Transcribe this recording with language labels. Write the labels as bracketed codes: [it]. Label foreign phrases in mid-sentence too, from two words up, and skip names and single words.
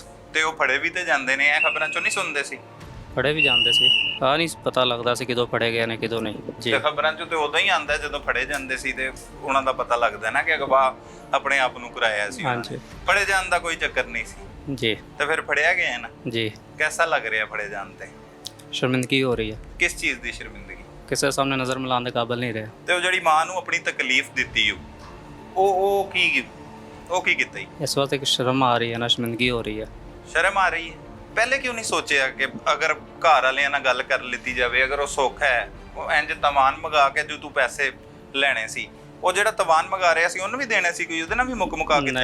[pa] ਤੇ ਉਹ ਫੜੇ ਵੀ ਤੇ ਜਾਂਦੇ ਨੇ, ਇਹ ਖਬਰਾਂ ਚੋਂ ਨਹੀਂ ਸੁਣਦੇ ਸੀ? ਫੜੇ ਵੀ ਜਾਂਦੇ ਸੀ। ਨਹੀਂ ਪਤਾ ਲੱਗਦਾ ਸੀ ਕਿਦੋਂ ਫੜੇ ਗਏ ਨੇ ਕਿਦੋਂ ਨਹੀਂ। ਜੀ। ਤੇ ਖਬਰਾਂ ਚੋਂ ਤੇ ਉਦੋਂ ਹੀ ਆਂਦਾ ਜਦੋਂ ਫੜੇ ਜਾਂਦੇ ਸੀ, ਤੇ ਉਹਨਾਂ ਦਾ ਪਤਾ ਲੱਗਦਾ ਨਾ ਕਿ ਅਗਵਾ ਆਪਣੇ ਆਪ ਨੂੰ ਕਰਾਇਆ ਸੀ। ਹਾਂਜੀ। ਫੜੇ ਜਾਣ ਦਾ ਕੋਈ ਚੱਕਰ ਨਹੀਂ ਸੀ। ਜੀ। ਤੇ ਫਿਰ ਫੜਿਆ ਗਿਆ ਨਾ? ਜੀ। [hi] कैसा लग रहा है [pa] ਫੜੇ ਜਾਣ ਤੇ? ਸ਼ਰਮਿੰਦਗੀ ਹੋ ਰਹੀ ਹੈ। [hi] किस चीज़ की शर्मिंदगी? [pa] ਕਿਸੇ ਸਾਹਮਣੇ ਨਜ਼ਰ ਮਿਲਾਉਣ ਦੇ ਕਾਬਿਲ ਨਹੀਂ ਰਹੇ। ਤੇ ਉਹ ਜਿਹੜੀ ਮਾਂ ਨੂੰ ਆਪਣੀ ਤਕਲੀਫ ਦਿੱਤੀ ਉਹ ਕੀ ਕੀਤਾ? ਇਸ ਵਾਸਤੇ ਇੱਕ ਸ਼ਰਮ ਆ ਰਹੀ ਹੈ ਨਾ, ਸ਼ਰਮਿੰਦਗੀ ਹੋ ਰਹੀ ਹੈ। ਸ਼ਰਮ ਆ ਰਹੀ ਹੈ? ਪਹਿਲੇ ਕਿਉਂ ਨਹੀਂ ਸੋਚਿਆ ਕਿ ਅਗਰ ਘਰ ਵਾਲਿਆਂ ਨਾਲ ਗੱਲ ਕਰ ਲਿੱਤੀ ਜਾਵੇ, ਅਗਰ ਉਹ ਸੁੱਖ ਹੈ, ਉਹ ਇੰਜ ਤਵਾਨ ਮੰਗਾ ਕੇ ਜੋ ਤੂੰ ਪੈਸੇ ਲੈਣੇ ਸੀ, ਉਹ ਜਿਹੜਾ ਤਵਾਨ ਮੰਗਾ ਰਿਹਾ ਸੀ ਉਹਨੂੰ ਵੀ ਦੇਣੇ ਸੀ, ਕੋਈ ਉਹਦੇ ਨਾਲ ਵੀ ਮੁਕਾ ਕੀਤਾ?